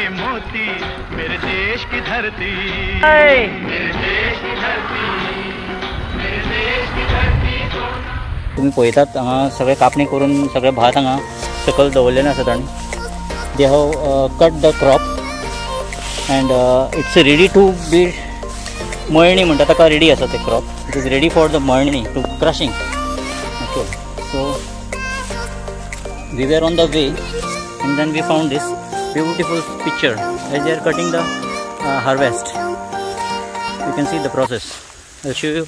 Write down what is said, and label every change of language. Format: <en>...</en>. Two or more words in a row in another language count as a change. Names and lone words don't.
<hi>मोती मेरे देश की धरती मेरे देश की धरती मेरे देश की धरती</hi> <kok>तुम्ही पळयतात हांगा सगळे कापणी करून सगळे भात हांगा सकयल दवरलेले आसात आनी</kok> <en>they have cut the crop and it's ready to be</en> <kok>मळणी म्हणटा ताका रेडी आसा ते</kok> <en>crop it is ready for the मळणी to crushing okay so we were on the way and then we found this beautiful picture as they are cutting the harvest. You can see the process. I'll show you.</en>